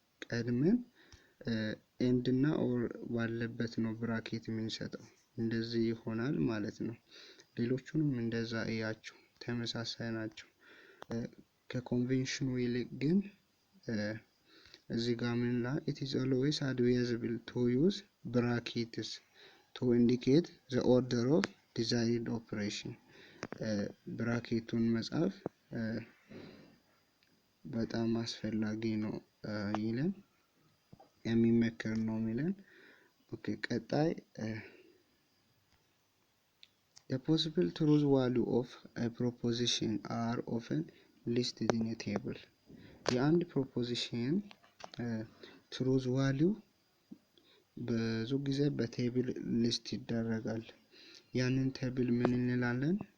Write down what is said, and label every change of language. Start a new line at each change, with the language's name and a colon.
Amharic: ቀድመን ኤንድ እና ኦር ባለበት ነው ብራኬት የምንሰጠው። እንደዚህ ይሆናል ማለት ነው። ሌሎቹንም እንደዛ እያቸው ተመሳሳይ ናቸው። ከኮንቬንሽኑ ይልቅ ግን እዚህ ጋር ምን ላይ
English: it is always advisable to use brackets to indicate the order of desired operation.
Amharic: ብራኬቱን መጻፍ በጣም አስፈላጊ ነው ይለን የሚመከር ነው የሚለን። ኦኬ ቀጣይ
English: the possible truth value of a proposition are often listed in a table.
Amharic: የአንድ ፕሮፖዚሽን ትሩዝ ቫልዩ ብዙ ጊዜ በቴብል ሊስት ይደረጋል። ያንን ቴብል ምን እንላለን?